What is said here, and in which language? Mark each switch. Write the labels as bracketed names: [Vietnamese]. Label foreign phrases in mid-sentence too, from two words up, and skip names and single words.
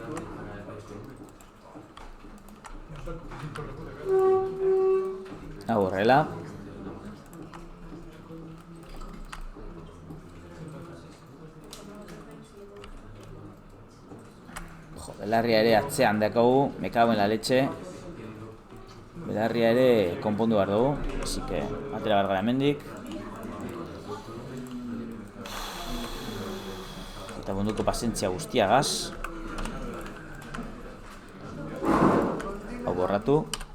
[Basque] Hau horrela. Jo, belarria ere atzean dakagu, [Spanish] me cago en la leche. [Basque] Belarria ere konpondu behar dugu, [Spanish] así que [Basque] atera behar gara hemendik. Eta munduko pazientzia guztiagaz. Hau borratu.